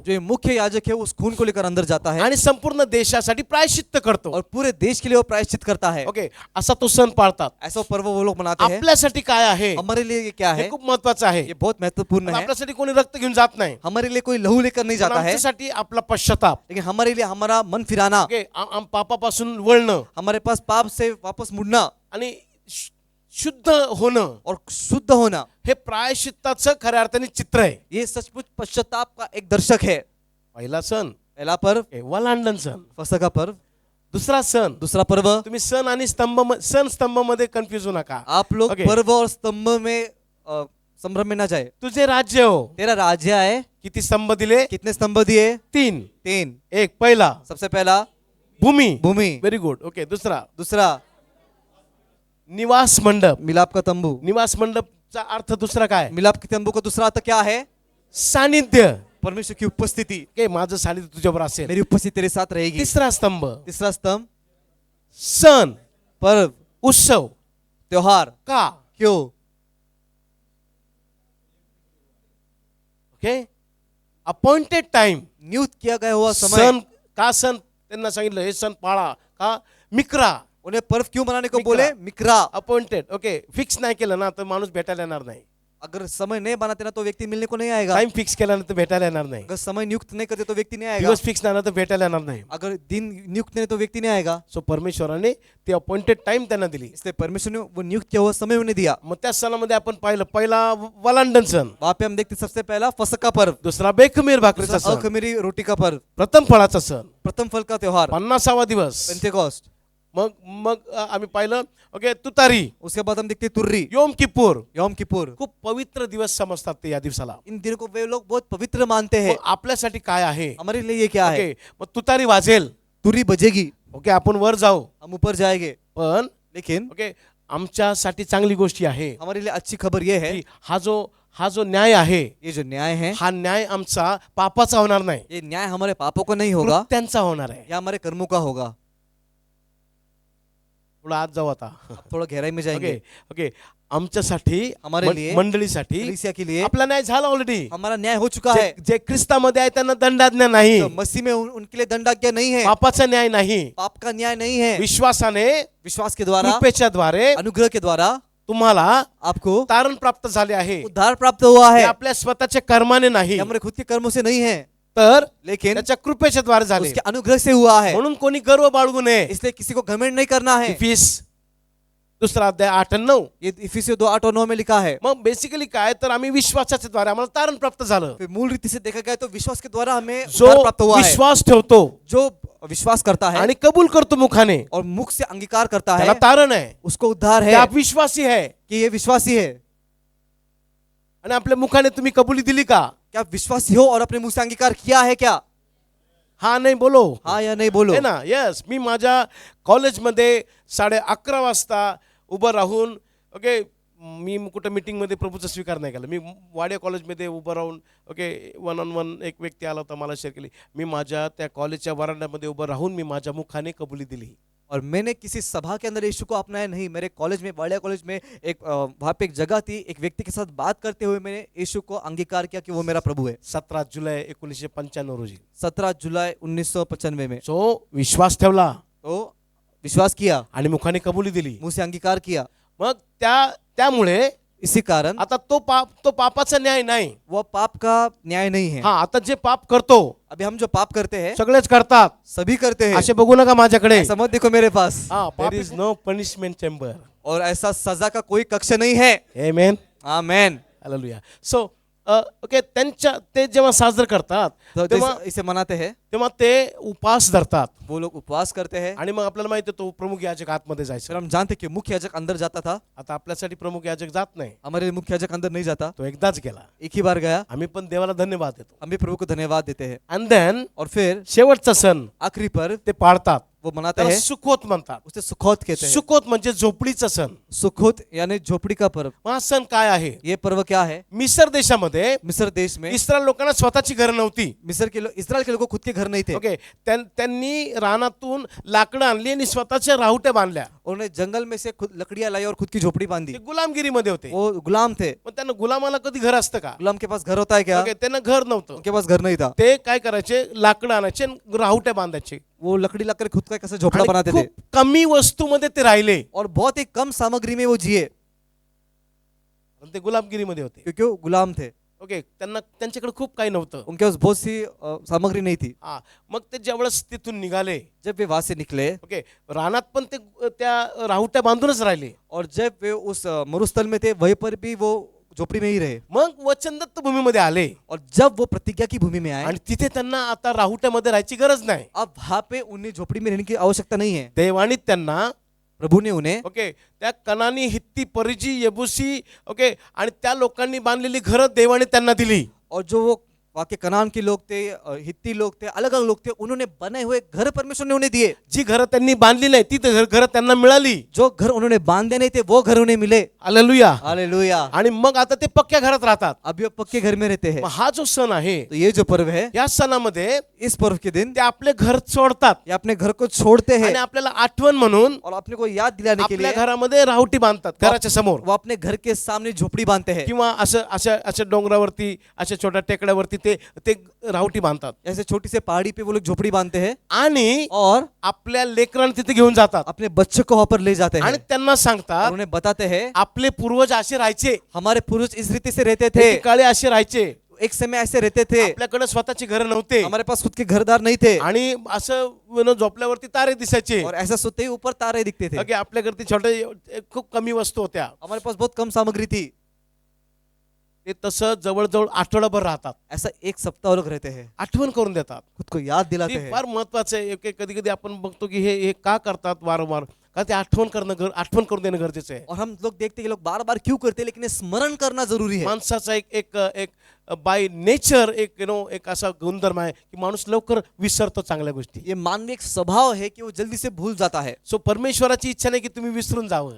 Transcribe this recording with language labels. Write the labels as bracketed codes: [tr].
[hi] जो ये मुख्य याजक है उस खून को लेकर अंदर जाता है, [mr] आणि संपूर्ण देशासाठी प्रायश्चित्त करतो. [hi] और पूरे देश के लिए वो प्रायश्चित करता है। [mr] ओके, असा तो सण पाळतात. [hi] ऐसा पर्व वो लोग मनाते हैं। [mr] आपल्यासाठी काय आहे [hi] हमारे लिए ये क्या [mr] हे [hi] है, [mr] खूप महत्वाचं आहे. [hi] ये बहुत महत्वपूर्ण है। [mr] आपल्यासाठी कोणी रक्त घेऊन जात नाही, [hi] हमारे लिए कोई लहू लेकर नहीं [mr] पण [hi] जाता है, [mr] आमच्यासाठी आपला पश्चाताप, [hi] लेकिन हमारे लिए हमारा मन फिराना, [mr] ओके, पापापासून वळणं [hi] हमारे पास पाप से वापस मुड़ना [mr] आणि शुद्ध होणं, [hi] और शुद्ध होना, [mr] हे प्रायश्चित्ताचं खऱ्या अर्थाने चित्र आहे. [hi] ये सचमुच पश्चाताप का एक दर्शक है। [mr] पहिला सण [hi] पहला पर्व [mr] वलांडन सण, [hi] फसह का पर्व, [mr] दुसरा सण. [hi] दूसरा पर्व, [mr] तुम्ही सण आणि सण स्तंभ मध्ये कन्फ्युज होऊ नका. [hi] आप लोग [en] Okay. [hi] पर्व और स्तंभ में संभ्रम में ना जाए। [mr] तुझे राज्य हो, [hi] तेरा राज्य है, [mr] किती स्तंभ दिले? [hi] कितने स्तंभ दिए? 3. तीन। [mr] एक पहिला [hi] सबसे पहला [mr] भूमी. [hi] भूमि, [en] Very good. [mr] ओके, दुसरा [hi] दूसरा [mr] निवास मंडप. [hi] मिलाप का तंबू। [mr] निवास मंडपचा अर्थ दुसरा काय? [hi] मिलाप के तंबू का दूसरा अर्थ क्या है? [mr] सानिध्य. [hi] परमेश्वर की उपस्थिति, [mr] ओके, माझं सानिध्य तुझ्यावर असेल. [hi] मेरी उपस्थिति तेरे साथ रहेगी। [mr] तिसरा स्तंभ [hi] तीसरा स्तंभ [mr] सण, [hi] पर्व, [mr] उत्सव. [hi] त्योहार। [mr] का? [hi] क्यों? [en] Okay, appointed time. [hi] नियुक्त किया गया हुआ समय। [mr] सण का? सण त्यांना सांगितलं हे सण पाळा का? मिक्रा. [hi] उन्हें पर्व क्यों मनाने को मिक्रा। बोले? मिक्रा। [en] Appointed. [mr] ओके, फिक्स नाही केलं ना तर माणूस भेटायला येणार नाही. [hi] अगर समय नहीं बनाते ना तो व्यक्ति मिलने को नहीं आएगा। [mr] टाइम फिक्स केला ना तर भेटायला येणार नाही. [hi] अगर समय नियुक्त नहीं करते तो व्यक्ति नहीं आएगा। [mr] दिवस फिक्स नाही ना तर भेटायला येणार नाही. [hi] अगर दिन नियुक्त नहीं तो व्यक्ति नहीं आएगा। [mr] सो परमेश्वराने ते अपॉइंटेड टाइम त्यांना दिली. [hi] इसलिए परमेश्वर ने वो नियुक्त किया हुआ समय उन्हें दिया। [mr] मग त्या सणामध्ये आपण पाहिलं, पहिला वलांडन सण, [hi] वहां पे हम देखते सबसे पहला फसह का पर्व, [mr] दुसरा बेखमीर भाकरीचा [hi] दूसरा [mr] सण, [hi] अखमीरी रोटी का पर्व, [mr] प्रथम फळाचा सण, [hi] प्रथम फल का त्योहार, [mr] 50वा दिवस. [hi] पेंटेकोस्ट। [mr] मग मग आम्ही पाहिलं ओके तुतारी, [hi] उसके बाद हम देखते तुर्री, [mr] योम किप्पूर. [hi] यौम किपुर। [mr] खूप पवित्र दिवस समजतात ते या दिवसाला. [hi] इन दिनों को वे लोग बहुत पवित्र मानते हैं। [mr] मग आपल्यासाठी काय आहे? [hi] हमारे लिए ये क्या है? [mr] ओके, मग तुतारी वाजेल. [hi] तुर्री बजेगी, [mr] ओके, आपण वर जाऊ. [hi] हम ऊपर जाएंगे। [mr] पण [hi] लेकिन [mr] ओके, आमच्यासाठी चांगली गोष्टी आहे [hi] हमारे लिए अच्छी खबर ये है, [mr] की हा जो न्याय आहे, [hi] ये जो न्याय है, [mr] हा न्याय आमचा पापाचा होणार नाही, [hi] ये न्याय हमारे पापों का नहीं होगा, [mr] कृत्यांचा होणार आहे. [hi] या हमारे कर्मों का होगा। [mr] थोडा आत जाऊ आता. [hi] अब थोड़ा गहराई में जाएंगे। [mr] ओके ओके, आमच्यासाठी [hi] हमारे लिए, [mr] मंडळीसाठी [hi] कलीसिया के लिए [mr] आपला न्याय झाला ऑलरेडी. [hi] हमारा न्याय हो चुका है. [mr] जे ख्रिस्तामध्ये आहे त्यांना दंडाज्ञा नाही, [hi] तो मसीह में उनके लिए दंडाज्ञा नहीं है, [mr] पापाचा न्याय नाही. [hi] पाप का न्याय नहीं है. [mr] विश्वासाने [hi] विश्वास के द्वारा, [mr] कृपेच्या द्वारे [hi] अनुग्रह के द्वारा [mr] तुम्हाला [hi] आपको [mr] तारण प्राप्त झाले आहे. [hi] उद्धार प्राप्त हुआ [mr] हे [hi] है. [mr] आपल्या स्वतःच्या कर्माने नाही, [hi] ये हमारे खुद के कर्मों से नहीं है, [mr] तर [hi] लेकिन [mr] त्याच्या कृपेच्या द्वारे झाले. [hi] उसके अनुग्रह से हुआ है. [mr] म्हणून कोणी गर्व बाळगू नये. [hi] इसलिए किसी को घमंड नहीं करना है. [mr] इफिस दुसरा अध्याय 8 आणि 9. [hi] ये इफिसियों 2:8-9 में लिखा है. [mr] मग बेसिकली काय तर आम्ही विश्वासाच्या द्वारे आम्हाला तारण प्राप्त झालं. [hi] फिर मूल रीति से देखा गया तो विश्वास के द्वारा हमें जो उद्धार प्राप्त हुआ है. [mr] विश्वास ठेवतो [hi] जो विश्वास करता है [mr] आणि कबूल करतो मुखाने, [hi] और मुख से अंगीकार करता [mr] त्याला [hi] है, [mr] तारण आहे. [hi] उसको उद्धार [mr] ते [hi] है आप विश्वासी है. कि ये विश्वासी है. [mr] आणि आपल्या मुखाने तुम्ही कबुली दिली का? [hi] क्या आप विश्वासी हो और अपने मुंह से अंगीकार किया है क्या? [mr] हा नाही बोलो, [hi] हाँ या नहीं बोलो. है ना. [mr] यस, मी माझ्या कॉलेजमध्ये 11:30 वाजता उभं राहून, ओके, मी कुठं मीटिंगमध्ये प्रभूचा स्वीकार नाही केला. मी वाडिया कॉलेजमध्ये उभं राहून, ओके, 1-on-1 एक व्यक्ती आला होता, मला शेअर केली. मी माझ्या त्या कॉलेजच्या वरांड्यामध्ये उभं राहून मी माझ्या मुखाने कबुली दिली. [hi] और मैंने किसी सभा के अंदर यीशु को अपनाया नहीं. मेरे कॉलेज में, वाडिया कॉलेज में एक वहाँ पे एक जगह थी, एक व्यक्ति के साथ बात करते हुए मैंने यीशु को अंगीकार किया कि वो मेरा प्रभु है. [mr] 17 जुलै 1995 रोजी. [hi] 17 जुलाई 1995 में. [mr] सो विश्वास ठेवला [hi] तो विश्वास किया, [mr] आणि मुखाने कबुली दिली. [hi] मुंह से अंगीकार किया. [mr] मग त्यामुळे [hi] इसी कारण [mr] आता तो पापाचा न्याय नाही. [hi] वो पाप का न्याय नहीं है. [mr] हा, आता जे पाप करतो [hi] अभी हम जो पाप करते हैं [mr] सगळेच करतात. [hi] सभी करते हैं. [mr] असे बघू नका माझ्याकडे. [hi] ऐसा मत देखो मेरे पास. [en] There is no punishment chamber. [hi] और ऐसा सजा का कोई कक्ष नहीं है. आमेन. आमेन. हालेलुया. [mr] सो ओके, ते जेव्हा साजरं करतात [hi] तो [mr] तेव्हा [hi] इसे मनाते हैं, [mr] तेव्हा ते उपास धरतात. [hi] वो लोग उपवास करते हैं. [mr] आणि मग आपल्याला माहिती आहे तो प्रमुख याजक आतमध्ये [hi] फिर [mr] जायचं. [hi] हम जानते कि मुख्य याजक अंदर जाता था. [mr] आता आपल्यासाठी प्रमुख याजक जात नाही, [hi] हमारे मुख्य याजक अंदर नहीं जाता. [mr] तो एकदाच गेला. [hi] एक ही बार गया. [mr] आम्ही पण देवाला धन्यवाद देतो. [hi] हम भी प्रभु को धन्यवाद देते हैं. [en] and then [hi] और फिर [mr] शेवटचा सण [hi] आखिरी पर [mr] ते पाळतात. [hi] वो मनाते [mr] त्याला [hi] हैं, [mr] सुखोत म्हणतात. [hi] उसे सुखोत कहते हैं. [mr] सुखोत म्हणजे झोपडीचा सण. [hi] सुखोत यानी झोपड़ी का पर्व. [mr] मग हा सण काय आहे? [hi] ये पर्व क्या है? [mr] मिस्र देशामध्ये [hi] मिस्र देश में [mr] इस्रायल लोकांना स्वतःची घर नव्हती. [hi] इस्राएल के लोगों को खुद के घर नहीं थे. [mr] ओके, त्यांनी रानातून लाकडं आणली आणि स्वतःच्या राहुट्या बांधल्या. [hi] उन्होंने जंगल में से खुद लकड़ियां लाई और खुद की झोपड़ी बांधी. [mr] ते गुलामगिरीमध्ये होते. [hi] वो गुलाम थे. [mr] मग त्यांना गुलामाला कधी घर असतं का? [hi] गुलाम के पास घर होता है क्या? [mr] ओके, त्यांना घर नव्हतं. [hi] उनके पास घर नहीं था. [mr] ते काय करायचे? लाकडं आणायचे आणि राहुट्या बांधायचे. [hi] वो लकड़ी लाकर खुद का कैसे झोपड़ा [mr] आणि [hi] बनाते थे. [mr] खूप कमी वस्तूमध्ये ते राहिले. [hi] और बहुत ही कम सामग्री में वो जिए, [mr] आणि ते गुलामगिरीमध्ये होते. [hi] क्योंकि वो गुलाम थे. [mr] ओके, त्यांच्याकडे खूप काही नव्हतं. [hi] उनके पास बहुत सी सामग्री नहीं थी. [mr] हा, मग ते ज्यावेळेस तिथून निघाले, [hi] जब वे वहां से निकले [mr] ओके, रानात पण ते त्या राहुट्या बांधूनच राहिले. [hi] और जब वे उस मरुस्थल में थे वहीं पर भी वो झोपड़ी में ही रहे. [mr] मग वचनदत्त भूमीमध्ये आले [hi] और जब वो प्रतिज्ञा की भूमि में आए, [mr] आणि तिथे त्यांना आता राहुट्यामध्ये राहायची गरज नाही. [hi] अब वहां पे उन्हें झोपड़ी में रहने की आवश्यकता नहीं है. [mr] देवानी त्यांना, [hi] प्रभु ने उन्हें, [mr] ओके, त्या कनानी, हित्ती, परिजी, यबुसी, ओके, आणि त्या लोकांनी बांधलेली घरं देवाने त्यांना दिली. [hi] और जो वो वहाँ के कनान के लोग थे, हित्ती लोग थे, अलग अलग लोग थे, उन्होंने बने हुए घर परमेश्वर ने उन्हें दिए. [mr] जी घरं त्यांनी बांधली नाही ती घरं त्यांना मिळाली. [hi] जो घर उन्होंने बांधे नहीं थे वो घर उन्हें मिले. हालेलुया. हालेलुया. [mr] आणि मग आता ते पक्क्या घरात राहतात. [hi] अभी वो पक्के घर में रहते हैं. [mr] मग हा जो सण आहे, [hi] तो ये जो पर्व है, [mr] या सणामध्ये [hi] इस पर्व के दिन [mr] ते आपले घर सोडतात [hi] ये अपने घर को छोड़ते हैं [mr] आणि आपल्याला आठवण म्हणून [hi] और अपने को याद दिलाने के [mr] आपल्या [hi] लिए [mr] घरामध्ये राहुटी बांधतात, घराच्या समोर. [hi] वो अपने घर के सामने झोपड़ी बांधते हैं. [mr] किंवा अशा डोंगरावरती, अशा छोट्या टेकड्यावरती ते राहुटी बांधतात. [hi] ऐसे छोटी से पहाड़ी पे वो लोग झोपड़ी बांधते हैं [mr] आणि [hi] और [mr] आपल्या लेकरांना तिथे घेऊन जातात [hi] अपने बच्चों को वहां पर ले जाते हैं [mr] आणि त्यांना [hi] और [mr] सांगतात [hi] उन्हें बताते हैं [mr] आपले पूर्वज असे राहायचे, [hi] हमारे पूर्वज इस रीति से रहते थे, [mr] काळे असे राहायचे, [hi] एक समय ऐसे रहते थे, [mr] आपल्याकडे स्वतःची घर नव्हते [hi] हमारे पास खुद के घरदार नहीं थे [mr] आणि असं झोपल्यावरती तारे दिसायचे. [hi] और ऐसा सोते ही ऊपर तारे दिखते थे. [mr] ओके, आपल्याकडे छोटे खूप कमी वस्तू होत्या. [hi] हमारे पास बहुत कम सामग्री थी. [mr] ते तसं जवळजवळ आठवडाभर राहतात. [hi] ऐसा एक सप्ताह वो लोग रहते हैं, [mr] आठवण करून देतात. [hi] खुद को याद दिलाते [mr] ते [hi] हैं. [mr] फार महत्वाचं आहे. कधी कधी आपण बघतो की हे का करतात वारंवार, का ते आठवण करून देणं गरजेचं आहे. [hi] और हम लोग देखते हैं कि लोग बार बार क्यों करते हैं, लेकिन ये स्मरण करना जरूरी है. [mr] माणसाचा एक [en] by nature [mr] एक असा गुणधर्म आहे की माणूस लवकर विसरतो चांगल्या गोष्टी. [hi] ये मानवीय एक स्वभाव है कि वो जल्दी से भूल जाता है. [mr] सो परमेश्वराची इच्छा नाही की तुम्ही विसरून जावं.